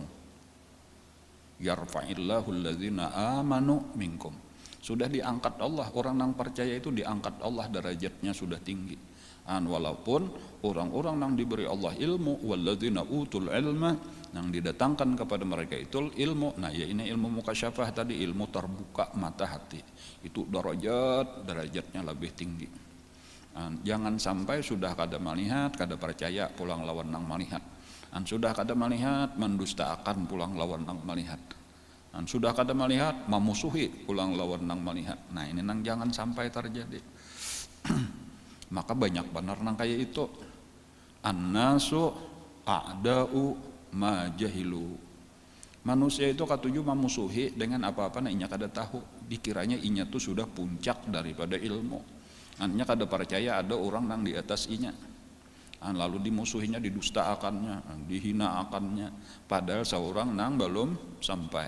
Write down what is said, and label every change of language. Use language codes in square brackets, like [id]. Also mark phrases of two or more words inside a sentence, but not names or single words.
[ar] يرفع الله الذين آمنوا منكم. [bjn] Sudah diangkat Allah, orang nang percaya itu diangkat Allah, derajatnya sudah tinggi. Walaupun orang-orang yang diberi Allah ilmu, [ar] والذين أوتوا العلم, [bjn] yang didatangkan kepada mereka itu ilmu. Nah ya ini ilmu mukasyafah tadi, ilmu terbuka mata hati. Itu derajatnya lebih tinggi. Jangan sampai sudah kada melihat, kada percaya pulang lawan nang melihat. Sudah kada melihat, mendustakan pulang lawan nang melihat. Sudah kada melihat, memusuhi pulang lawan nang melihat. Nah ini nang jangan sampai terjadi. Maka banyak benar nang kayak itu. [ar] الناس أعداء ما جهلوا. [bjn] Manusia itu katuju memusuhi dengan apa-apa nah inya kada tahu. Dikiranya inya tuh sudah puncak daripada ilmu. Inya kada percaya ada orang nang di atas inya. Lalu dimusuhinya, didustaakannya, dihinaakannya, padahal seorang nang belum sampai.